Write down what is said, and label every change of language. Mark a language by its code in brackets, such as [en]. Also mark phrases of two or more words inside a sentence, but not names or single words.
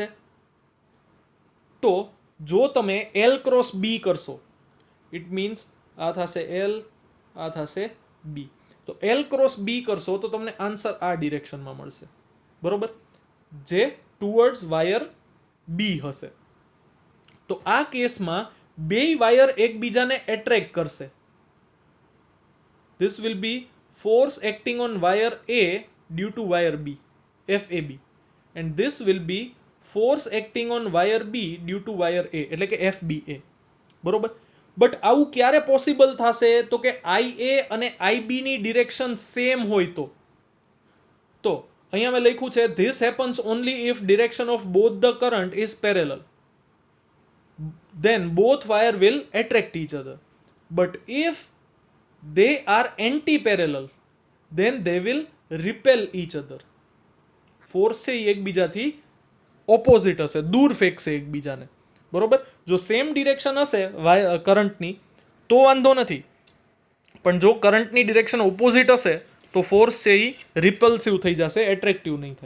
[gu] તો જો તમે L ક્રોસ B કરશો, [en] it means [gu] આ થશે L, આ થશે B. તો L ક્રોસ B કરશો તો તમને આન્સર આ ડિરેક્શનમાં મળશે. બરોબર? જે [en] towards wire B [gu] હશે. તો આ કેસમાં બે વાયર એકબીજાને એટ્રેક્ટ કરશે. [en] This will be force acting on wire A due to wire B, FAB, and this will be force acting on wire B due to wire A, [gu] એટલે કે FBA. બરોબર? બટ આવું ક્યારે પોસિબલ થશે? તો કે IA અને IB ની ડિરેક્શન સેમ હોય તો અહીંયા મેં લખ્યું છે [en] this happens only if direction of both the current is parallel. then both wire will attract each other. But if they are anti-parallel, then they will repel each other. [gu] ફોર્સ છે એ એકબીજાથી ઓપોઝિટ હશે, દૂર ફેંકશે એકબીજાને. બરોબર? જો [en] same direction [gu] હશે કરંટની તો વાંધો નથી, પણ જો કરંટની ડિરેક્શન ઓપોઝિટ હશે તો ફોર્સ છે એ રિપલ્સિવ થઈ જશે, એટ્રેક્ટિવ નહીં થાય.